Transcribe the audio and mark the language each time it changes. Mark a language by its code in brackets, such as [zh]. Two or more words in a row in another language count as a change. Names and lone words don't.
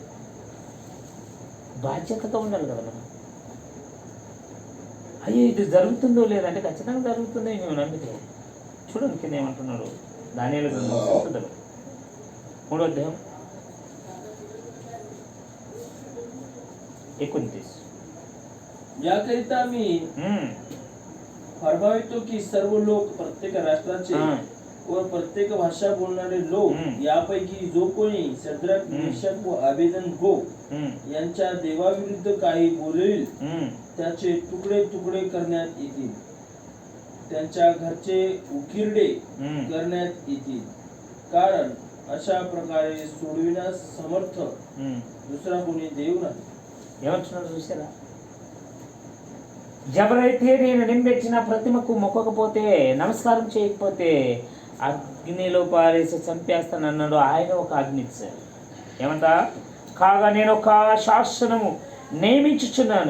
[te] బాధ్యతగా ఉండాలి కదా మనం. అయ్యో ఇది జరుగుతుందో లేదంటే ఖచ్చితంగా జరుగుతుందో మేము నమ్మితే. చూడండి కింద ఏమంటున్నాడు దానియేలు గ్రంథం 3వ అధ్యాయం 29. [mr] याकरिता मी फरमावितो की सर्व लोक, प्रत्येक राष्ट्राचे व प्रत्येक भाषा बोलणारे लोक यापैकी जो कोणी शद्रक, मेषक व अबेदनगो यांच्या देवाविरुद्ध काही बोलेल त्याचे तुकडे तुकडे करण्यात येतील, त्यांच्या घरचे उकिरडे करण्यात येतील. कारण अशा प्रकारे सोडविण्यास समर्थ दुसरा कोणी देव नाही. [te] ఏమంటున్నాడు చూసారా? ఎవరైతే నేను నింబెట్టిన ప్రతిమకు మొక్కకపోతే, నమస్కారం చేయకపోతే అగ్నిలో పారేసి చంపేస్తానన్నాడు. ఆయన ఒక ఆజ్ఞ ఇచ్చాడు. ఏమంట? కాగా నేను ఒక శాసనము నియమించుచున్నాను.